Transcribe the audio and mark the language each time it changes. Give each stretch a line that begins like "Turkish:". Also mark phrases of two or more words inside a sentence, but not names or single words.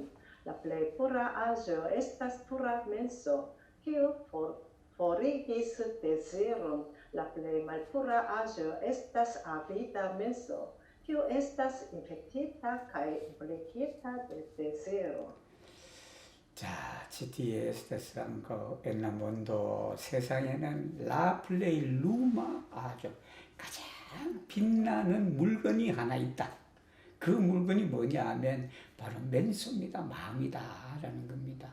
Esperanto: La plej pura aĵo estas pura menso, kiu forigis deziron. La plej malpura aĵo estas avida menso, kiu estas infektita kaj implikita de deziro.
Korean: 자, GTS한 거
Esperanto: en la mondo
Korean: 세상에는
Esperanto: la plej luma
Korean: 아주 가장 빛나는 물건이 하나 있다. 그 물건이 뭐냐 하면 바로 멘소입니다. 마음이다라는 겁니다.